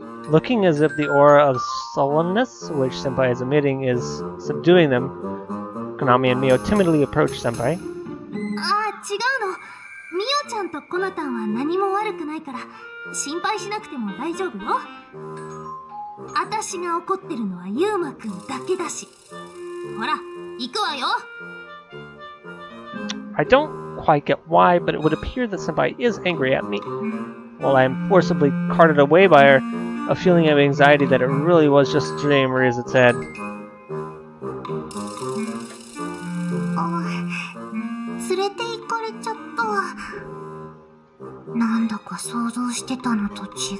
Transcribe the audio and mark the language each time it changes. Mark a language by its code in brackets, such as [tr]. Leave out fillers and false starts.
[en] Looking as if the aura of sullenness which Senpai is emitting is subduing them, Konami and Mio timidly approach Senpai. [ja] 違うの。ミオちゃんとコナタンは何も悪くないから心配しなくても大丈夫よ。私が怒ってるのはユウマくんだけだし。ほら、行くわよ。 [en] I don't quite get why, but it would appear that Senpai is angry at me. While I am forcibly carted away by her, a feeling of anxiety that it really was just a dream rears its head. [ja] 連れて行かれちゃった。なんだか想像してたのと違う。